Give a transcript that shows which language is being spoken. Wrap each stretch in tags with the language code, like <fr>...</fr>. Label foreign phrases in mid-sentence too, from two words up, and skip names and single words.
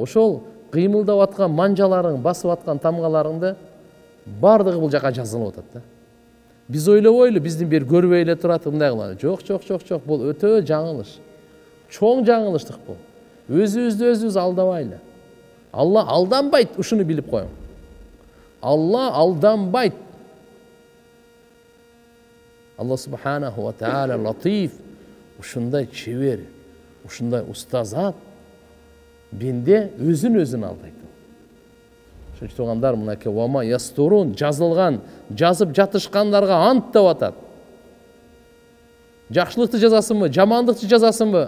<ky>Ошол кыймылдап аткан манжаларың, басып аткан тамгаларыңды бардыгы бул жака жазылып атат да. Биз ойлобойлу, биздин бир көрбөй эле турат, мындай кылалы. Жок, бул өтө жаңылыш. Чоң жаңылыштык бул. Өзүбүздү алдабайлы. Алла алданбайт, ушуну билип коюң. Алла алданбайт.</ky> <ar>الله سبحانه وتعالى لطيف,</ar> <ky>ушундай чебер, ушундай уста зат бенде өзүн алдайт. Ошон туугандар мынакей</ky> <ar>وما يسطرون</ar> <ky>жазылган, жазып жатышкандарга ант деп атат. Жакшылыкты жазасыңбы, жамандыкты жазасыңбы?</ky>